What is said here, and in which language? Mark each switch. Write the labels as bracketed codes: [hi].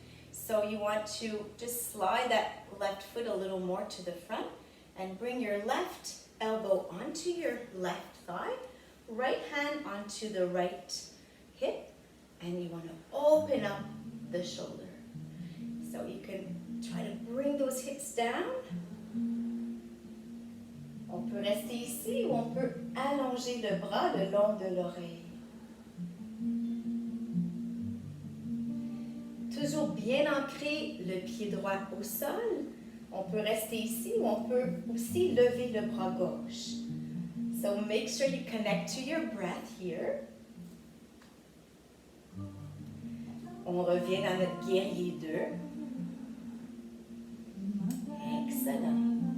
[en] So you want to just slide that left foot a little more to the front and bring your left elbow onto your left thigh, right hand onto the right hip, And you want to open up the shoulder. So you can try to bring those hips down. [fr] On peut rester ici ou on peut allonger le bras le long de l'oreille. Toujours bien ancré le pied droit au sol. On peut rester ici ou on peut aussi lever le bras gauche. [en] So make sure you connect to your breath here. [fr] On revient dans notre guerrier 2. Excellent.